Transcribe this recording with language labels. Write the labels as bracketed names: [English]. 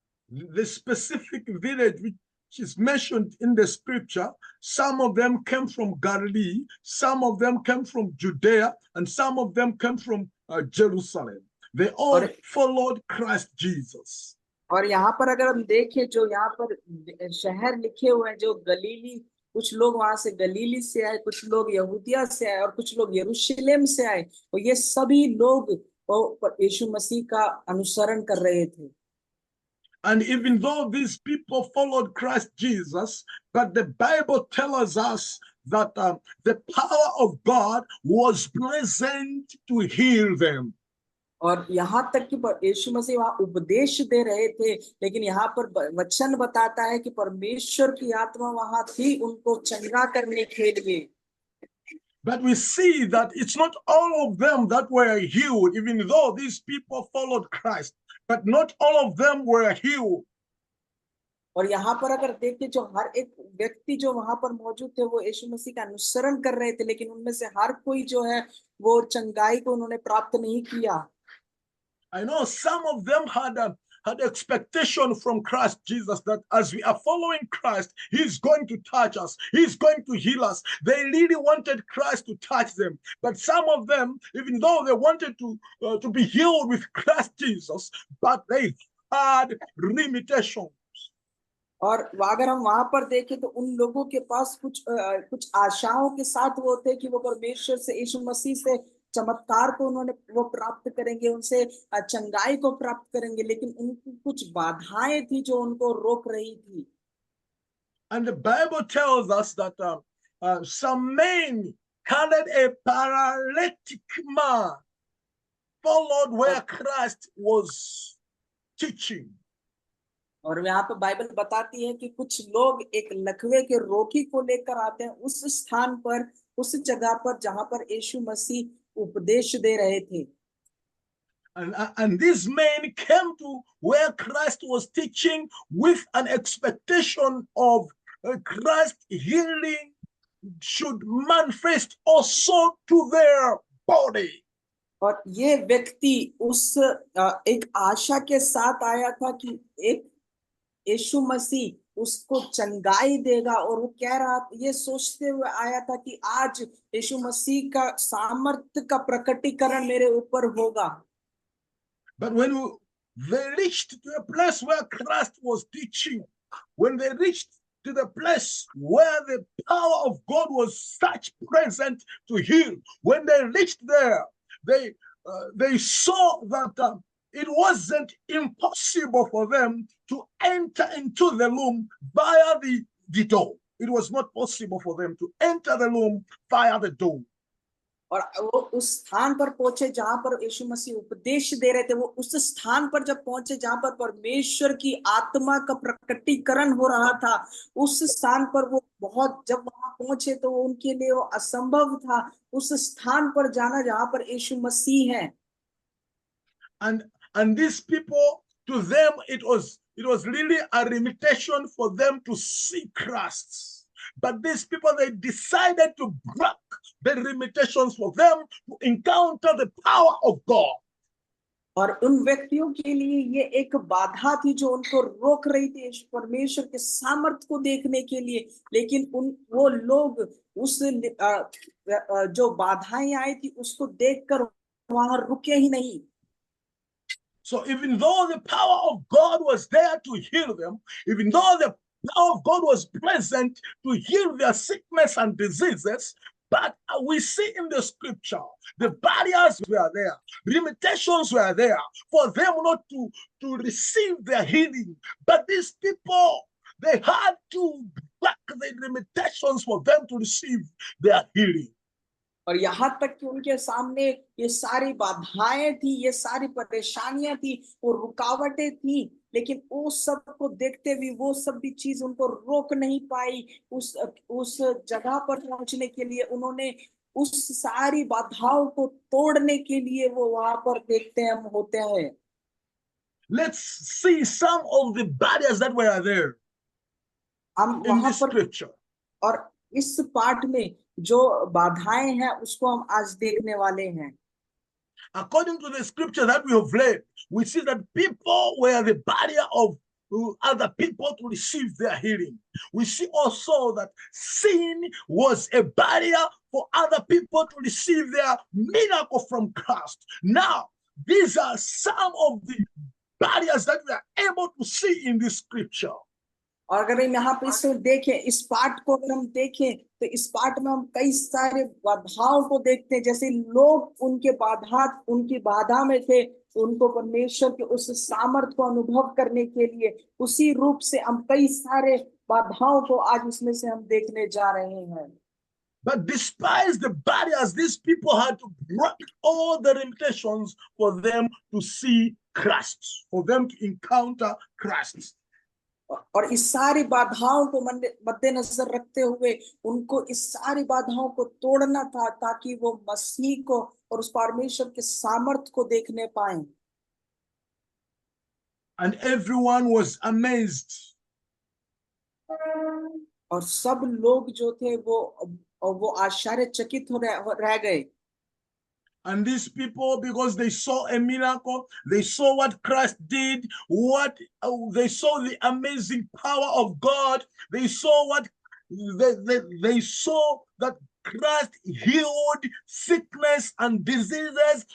[English] The specific village which is mentioned in the scripture, some of them came from Galilee, some of them came from Judea, and some of them came from Jerusalem. They all followed Christ Jesus. [Hindi] और यहाँ पर अगर हम देखें, जो यहाँ पर शहर लिखे हुए हैं, जो गलीली, कुछ लोग वहां से गलीली से आए, कुछ लोग यहूदिया से आए और कुछ लोग यरूशलेम से आए, और ये सभी लोग यीशु मसीह का अनुसरण कर रहे थे। [English] And even though these people followed Christ Jesus, but the Bible tells us that the power of God was present to heal them. [Hindi] और यहाँ तक कि यीशु मसीह वहाँ उपदेश दे रहे थे, लेकिन यहाँ पर वचन बताता है कि परमेश्वर की आत्मा वहाँ थी उनको चंगा करने के लिए। [English] But we see that it's not all of them that were healed, even though these people followed Christ, but not all of them were healed. [Hindi] और यहाँ पर अगर देखें, जो हर एक व्यक्ति जो वहां पर मौजूद थे, वो यीशु मसीह का अनुसरण कर रहे थे, लेकिन उनमें से हर कोई जो है वो चंगाई को उन्होंने प्राप्त नहीं किया। [English] I know some of them had expectation from Christ Jesus that as we are following Christ, he's going to touch us, he's going to heal us. They really wanted Christ to touch them. But some of them, even though they wanted to be healed with Christ Jesus, but they had limitations. [Hindi] और अगर हम वहां पर देखें, तो उन लोगों के पास कुछ आशाओं के साथ वो थे कि वो परमेश्वर से, यीशु मसीह से चमत्कार को उन्होंने वो प्राप्त करेंगे, उनसे चंगाई को प्राप्त करेंगे, लेकिन उनकी कुछ बाधाएं थी जो उनको रोक रही थी। [English] And the Bible tells us that some men carried a paralytic man, followed where Christ was teaching. [Hindi] और यहाँ पर बाइबल बताती है कि कुछ लोग एक लकवे के रोगी को लेकर आते हैं उस स्थान पर, उस जगह पर जहां पर यीशु मसीह उपदेश दे रहे थे। [English] And these men came to where Christ was teaching with an expectation of Christ healing should manifest also to their body. [Hindi] और ये व्यक्ति उस एक आशा के साथ आया था कि एक यीशु मसीह उसको चंगाई देगा, और वो कह रहा, ये सोचते हुए आया था कि आज यीशु मसीह का सामर्थ्य का प्रकटीकरण मेरे ऊपर होगा। [English] But when they reached to a place where Christ was teaching, when they reached to the place where the power of God was such present to heal, when they reached there, they saw that it wasn't impossible for them to enter into the room via the door. It was not possible for them to enter the room via the door. [Hindi] और वो उस स्थान पर पहुंचे जहां पर यीशु मसीह उपदेश दे रहे थे। वो उस स्थान पर जब पहुंचे जहां पर परमेश्वर की आत्मा का प्रकटीकरण हो रहा था, उस स्थान पर वो बहुत, जब वहां पहुंचे तो उनके लिए वो असंभव था उस स्थान पर जाना जहां पर यीशु मसीह है। [English] And these people, to them, it was really a limitation for them to see Christ. But these people, they decided to break the limitations for them to encounter the power of God. [Hindi] और उन व्यक्तियों के लिए ये एक बाधा थी जो उनको रोक रही थी परमेश्वर के सामर्थ्य को देखने के लिए, लेकिन वो लोग जो बाधाएं आई थी उसको देखकर वहां रुके ही नहीं। [English] So even though the power of God was there to heal them, even though the power of God was present to heal their sickness and diseases, but we see in the scripture, the barriers were there, limitations were there for them not to receive their healing. But these people, they had to break the limitations for them to receive their healing. [Hindi] और यहाँ तक कि उनके सामने ये सारी बाधाएं थी, ये सारी परेशानियां थी, वो रुकावटें थी, लेकिन वो सब को देखते हुए वो सब भी चीज उनको रोक नहीं पाई। उस जगह पर पहुंचने के लिए उन्होंने उस सारी बाधाओं को तोड़ने के लिए वो वहां पर देखते हैं, हम होते हैं। [English] Let's see some of the barriers that were there [Hindi] हम [English] in [Hindi] वहां [English] this [Hindi] पर [English] scripture. [Hindi] और इस पाठ में जो बाधाएं हैं उसको हम आज देखने वाले हैं। [English] According to the scripture that we have read, we see that people were the barrier of other people to receive their healing. We see also that sin was a barrier for other people to receive their miracle from Christ. Now, these are some of the barriers that we are able to see in this scripture. [Hindi] और अगर हम यहाँ पे इसको देखें, इस पाठ को अगर हम देखें तो इस पाठ में हम कई सारे बाधाओं को देखते हैं। जैसे लोग उनकी बाधा में थे, उनको परमेश्वर के उस सामर्थ को अनुभव करने के लिए उसी रूप से हम कई सारे बाधाओं को आज इसमें से हम देखने जा रहे हैं। [English] But despite the barriers, these people had to break all the limitations for them to see Christ, for them to encounter Christ. [Hindi] और इस सारी बाधाओं को मद्देनजर रखते हुए उनको इस सारी बाधाओं को तोड़ना था ताकि वो मसीह को और उस परमेश्वर के सामर्थ को देखने पाए। [English] And everyone was amazed. [Hindi] और सब लोग जो थे वो आश्चर्यचकित रह गए। [English] And these people, because they saw a miracle, they saw what Christ did, they saw the amazing power of God, they saw they saw that Christ healed sickness and diseases.